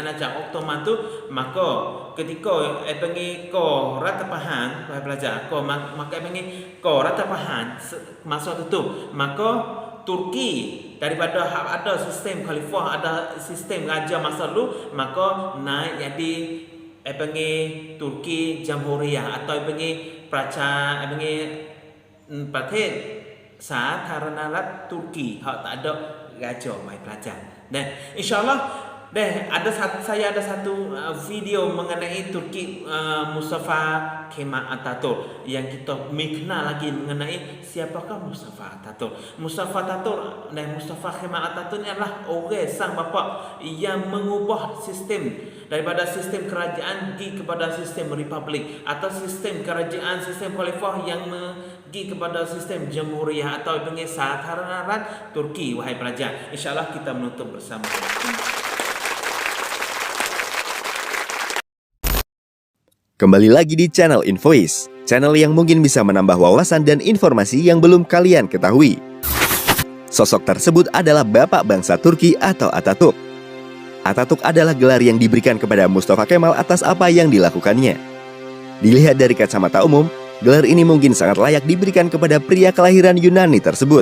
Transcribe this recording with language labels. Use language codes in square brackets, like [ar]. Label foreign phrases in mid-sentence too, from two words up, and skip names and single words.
[ms] Anak Ottoman tu maka ketika panggil ko Ratapahan pelajar ko maka panggil ko Ratapahan masa itu maka Turki daripada ada sistem khalifah ada sistem raja masa dulu maka naik jadi panggil Turki Jamhuriyah atau panggil [th] ประเทศสาธารณรัฐ [ms] Turki hak tak ada raja mai pelajar. Dan insyaallah saya ada satu video mengenai Turki Mustafa Kemal Atatürk yang kita mengenal lagi mengenai siapakah Mustafa Atatürk. Mustafa Atatürk dan Mustafa Kemal Atatürk adalah orang sang bapa yang mengubah sistem daripada sistem kerajaan kepada sistem republik atau sistem kerajaan sistem khalifah yang pergi kepada sistem jamhuriyah atau panggil sathara rat Turki. Wahai pelajar, insyaallah kita menutup bersama. [id] Kembali lagi di channel Infois, channel yang mungkin bisa menambah wawasan dan informasi yang belum kalian ketahui. Sosok tersebut adalah bapak bangsa Turki atau Atatürk. Atatürk adalah gelar yang diberikan kepada Mustafa Kemal atas apa yang dilakukannya. Dilihat dari kacamata umum, gelar ini mungkin sangat layak diberikan kepada pria kelahiran Yunani tersebut.